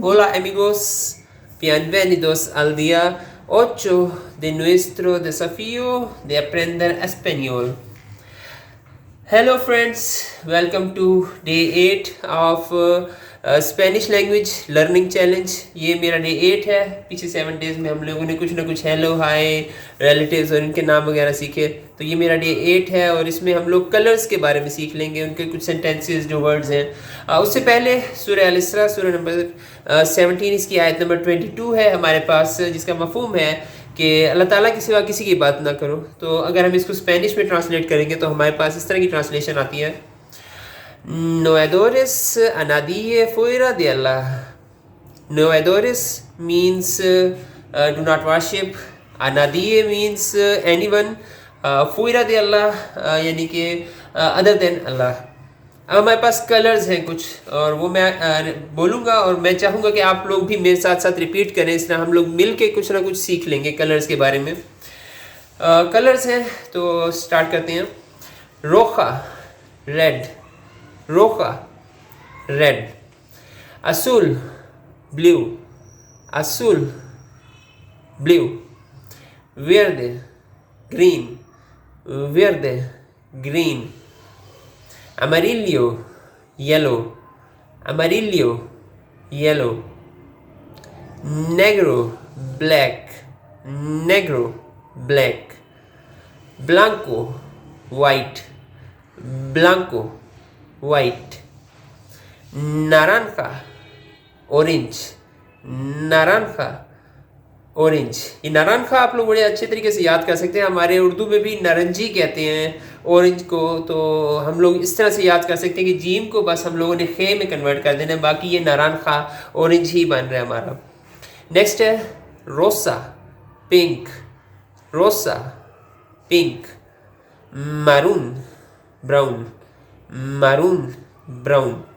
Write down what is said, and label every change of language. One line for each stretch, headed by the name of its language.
Spanish: Hola amigos, bienvenidos al día 8 de nuestro desafío de aprender español.
English: Hello friends, welcome to day 8 of Spanish language learning challenge.
Hindi: ये मेरा day 8 है. पिछले 7 days में हम लोगों ने कुछ ना कुछ हेलो हाय रिलेटिव्स और इनके नाम वगैरह सीखे. तो ये मेरा डे 8 है और इसमें हम लोग कलर्स के बारे में सीख लेंगे, उनके कुछ सेंटेंसेस जो वर्ड्स हैं. उससे पहले सूरह अल इसरा सूरह नंबर 17 इसकी आयत नंबर 22 है हमारे पास, जिसका मफहूम है कि अल्लाह ताला के सिवा किसी की बात ना करो. तो अगर हम इसको स्पेनिश में ट्रांसलेट करेंगे तो हमारे पास इस तरह की ट्रांसलेशन आती है:
Spanish: No adores a nadie fuera de Allah. No adores
English: means do not worship.
Spanish: A nadie
English: means anyone.
Spanish: Fuera de Allah
Hindi: यानी कि
English: other than Allah.
Hindi: अब हमारे पास कलर्स हैं कुछ, और वो मैं बोलूँगा और मैं चाहूँगा कि आप लोग भी मेरे साथ साथ रिपीट करें. इस तरह हम लोग मिल के कुछ ना कुछ सीख लेंगे कलर्स के बारे में. कलर्स हैं तो स्टार्ट करते हैं.
Spanish: रोखा रेड, रोखा रेड. असूल ब्लू, असूल ब्लू. वेर्दे ग्रीन, वेर्दे ग्रीन. Amarillo, yellow, amarillo, yellow. Negro, black, negro, black. Blanco, white, blanco, white. Naranja, orange, naranja, ऑरेंज.
Hindi: ये नारंगा आप लोग बड़े अच्छे तरीके से याद कर सकते हैं. हमारे उर्दू में भी नारंजी कहते हैं ऑरेंज को, तो हम लोग इस तरह से याद कर सकते हैं कि जीम को बस हम लोगों ने खे में कन्वर्ट कर देना है, बाकी ये नारंगा ऑरेंज ही बन रहा है हमारा. नेक्स्ट है रोसा पिंक, रोसा pink.
Spanish: मैरून ब्राउन, मैरून ब्राउन.